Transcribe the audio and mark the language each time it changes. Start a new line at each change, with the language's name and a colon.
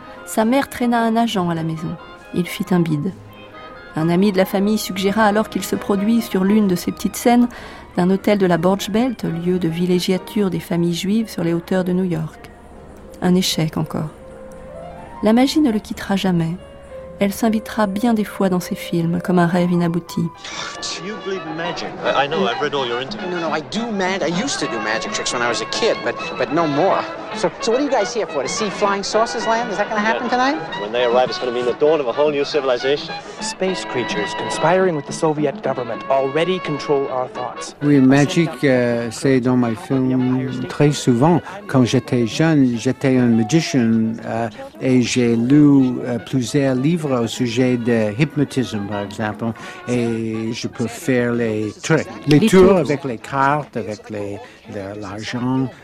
French: Sa mère traîna un agent à la maison. Il fit un bide. Un ami de la famille suggéra alors qu'il se produise sur l'une de ces petites scènes d'un hôtel de la Borch Belt, lieu de villégiature des familles juives sur les hauteurs de New York. Un échec encore. La magie ne le quittera jamais. Elle s'invitera bien des fois dans ses films, comme un rêve inabouti.
English: You believe in magic? I know, I've read all your interviews. No, I do magic. I used to do magic tricks when I was a kid, but no more. So what are you guys here for? To see flying saucers land? Is that going to happen tonight? When they arrive, it's going to mean the dawn of a whole new civilization. Space creatures conspiring with the Soviet government already control our thoughts.
French: Oui, magic, c'est dans mes films très souvent. Quand j'étais jeune, j'étais un magician et j'ai lu plusieurs livres au sujet de hypnotisme, par exemple. Et je peux faire les tricks, les tours avec les cartes, avec l'argent.